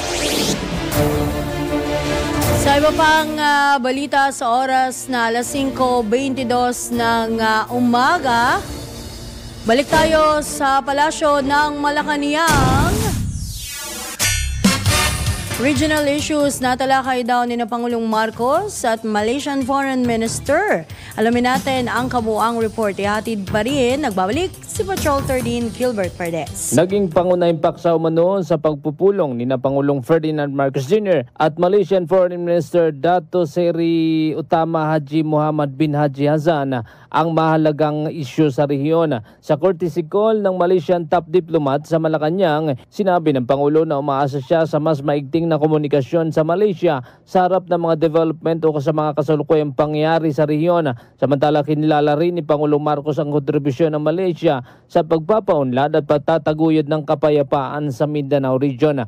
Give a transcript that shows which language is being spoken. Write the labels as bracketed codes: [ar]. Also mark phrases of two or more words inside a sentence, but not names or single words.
[tl] Sa iba pang balita sa oras na alas 5:22 ng umaga, balik tayo sa palasyo ng Malacanang [en] Regional issues [tl] na talakay daw ni na Pangulong Marcos at [en] Malaysian Foreign Minister. [tl] Alamin natin ang kabuang report. Ihatid pa rin, nagbabalik si Patrol 13 Gilbert Perdes. Naging pangunahing paksa umano sa pagpupulong ni na Pangulong Ferdinand Marcos Jr. at [en] Malaysian Foreign Minister [tl] Dato Seri Utama Haji Muhammad bin Haji Hassan ang mahalagang isyu sa rehiyon. Sa [en] courtesy call [tl] ng [en] Malaysian top diplomat [tl] sa Malacanang, sinabi ng Pangulo na umaasa siya sa mas maigting na komunikasyon sa Malaysia sa harap ng mga development o sa mga kasalukuyang pangyayari sa rehiyon. Samantala, kinilala rin ni Pangulong Marcos ang kontribusyon ng Malaysia sa pagpapaunlad at pagtataguyod ng kapayapaan sa Mindanao region.